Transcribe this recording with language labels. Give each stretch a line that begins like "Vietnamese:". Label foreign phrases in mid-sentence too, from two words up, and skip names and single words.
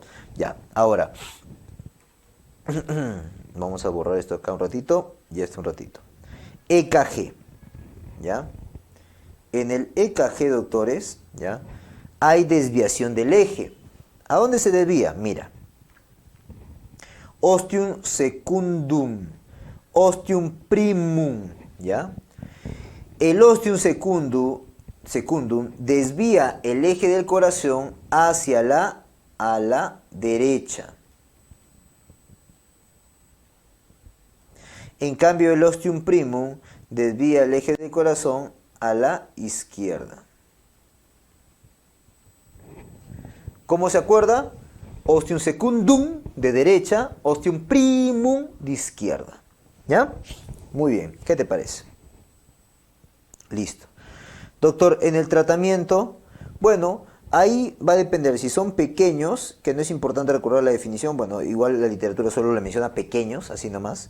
Spanish: Ya, ahora vamos a borrar esto acá un ratito y esto un ratito. EKG, ¿ya? En el EKG, doctores, ¿ya? Hay desviación del eje. ¿A dónde se desvía? Mira.
Latin: Ostium secundum, ostium primum,
Spanish: ¿ya? El
Latin: ostium secundum
Spanish: desvía el eje del corazón hacia la ala derecha. En cambio, el
Latin: ostium primum
Spanish: desvía el eje del corazón a la izquierda. ¿Cómo se acuerda?
Latin: Ostium secundum
Spanish: de derecha,
Latin: ostium primum
Spanish: de izquierda. ¿Ya? Muy bien, ¿qué te parece? Listo. Doctor, en el tratamiento, bueno, ahí va a depender. Si son pequeños, que no es importante recordar la definición, bueno, igual la literatura solo le menciona pequeños, así nomás.